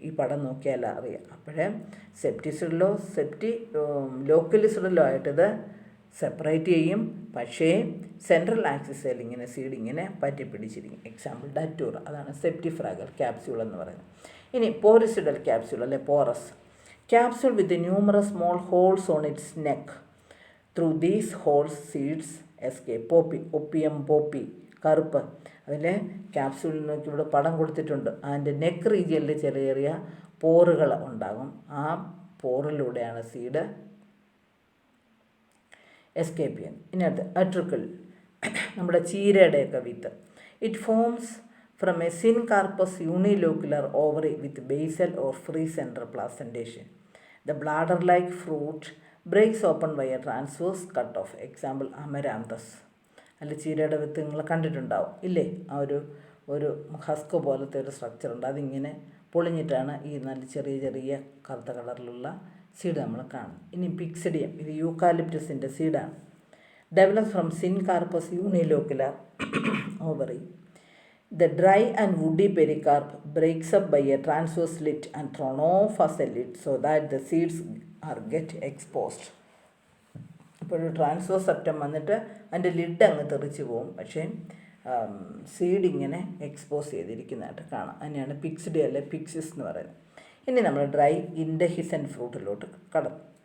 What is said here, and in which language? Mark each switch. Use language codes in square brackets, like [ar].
[ml] ഈ പടം നോക്കിയാൽ അറിയാം. അപ്പോഴേ സെപ്റ്റിസിഡലോ ലോക്കുലിസിഡലോ ആയിട്ടിത് സെപ്പറേറ്റ് ചെയ്യും. പക്ഷേ സെൻട്രൽ ആക്സിസിൽ ഇങ്ങനെ സീഡ് ഇങ്ങനെ പറ്റി പിടിച്ചിരിക്കും. എക്സാമ്പിൾ ഡറ്റൂർ. അതാണ് സെപ്റ്റിഫ്രാഗൽ ക്യാപ്സ്യൂൾ എന്ന് പറയുന്നത്. ഇനി പോറിസിഡൽ ക്യാപ്സ്യൂൾ അല്ലെ porous. [en] Capsule with numerous small holes on its neck. Through these holes seeds escape. [ml] Opium poppy കറുപ്പ്. അതിലെ ക്യാപ്സ്യൂളിൽ നോക്കി ഇവിടെ പടം കൊടുത്തിട്ടുണ്ട്. അതിൻ്റെ നെക്ക് റീജിയനിൽ ചെറിയ ചെറിയ പോറുകൾ ഉണ്ടാകും. ആ പോറിലൂടെയാണ് സീഡ് എസ്കേപ്പ് ചെയ്യുന്നത്. ഇനി അടുത്ത് അട്രിക്കിൾ, നമ്മുടെ ചീരയുടെയൊക്കെ വിത്ത്. [en] It forms from a syncarpous unilocular ovary with basal or free central placentation. The bladder-like fruit breaks open by a transverse cut-off. Example amaranthus. [ml] അല്ല, ചീരയുടെ വിത്ത് നിങ്ങൾ കണ്ടിട്ടുണ്ടാവും ഇല്ലേ? ആ ഒരു ഹസ്ക് പോലത്തെ ഒരു സ്ട്രക്ചർ ഉണ്ട്. അതിങ്ങനെ പൊളിഞ്ഞിട്ടാണ് ഈ നല്ല ചെറിയ ചെറിയ കറുത്ത കളറിലുള്ള സീഡ് നമ്മൾ കാണും. ഇനി പിക്സിഡിയം. ഇത് യൂക്കാലിപ്റ്റസിൻ്റെ സീഡാണ്. [en] Develop from syncarpous unilocular ovary. The dry and woody pericarp breaks up by a transverse slit and thrown off as a lid so that the seeds get exposed. [ml] അപ്പോൾ ഒരു ട്രാൻസ്വേഴ്സ് സെപ്റ്റം വന്നിട്ട് അതിൻ്റെ ലിഡ് അങ്ങ് തെറിച്ച് പോകും. പക്ഷേ സീഡ് ഇങ്ങനെ expose ചെയ്തിരിക്കുന്നതായിട്ട് കാണാം. അതിനെയാണ് പിക്സിഡി അല്ലെ പിക്സിസ് എന്ന് പറയുന്നത്. ഇനി നമ്മൾ ഡ്രൈ ഇൻഡെഹിസൻറ്റ് ഫ്രൂട്ടിലോട്ട് കടന്നു.